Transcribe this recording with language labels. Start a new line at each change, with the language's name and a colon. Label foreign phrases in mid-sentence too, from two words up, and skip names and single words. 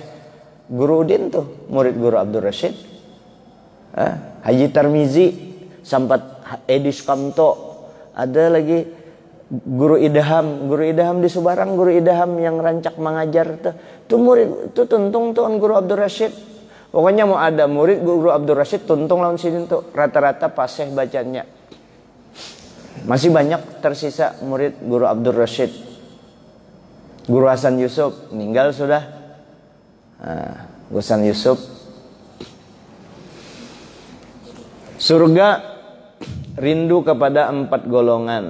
Banjar: Guru Udin tuh murid Guru Abdul Rasyid. Haji Tarmizi, Sampat Edi Sukamto, ada lagi Guru Idham di Subarang, Guru Idham yang rancak mengajar tuh murid tuh tuntung tuh Guru Abdul Rasyid. Pokoknya mau ada murid Guru Abdul Rasyid tuntung lawan sini tuh rata-rata fasih bacanya.
Indonesian: Masih banyak tersisa murid Guru Abdul Rasyid.
Banjar: Guru Hasan Yusuf meninggal sudah. Guru Hasan Yusuf.
Indonesian: Surga rindu kepada 4 golongan.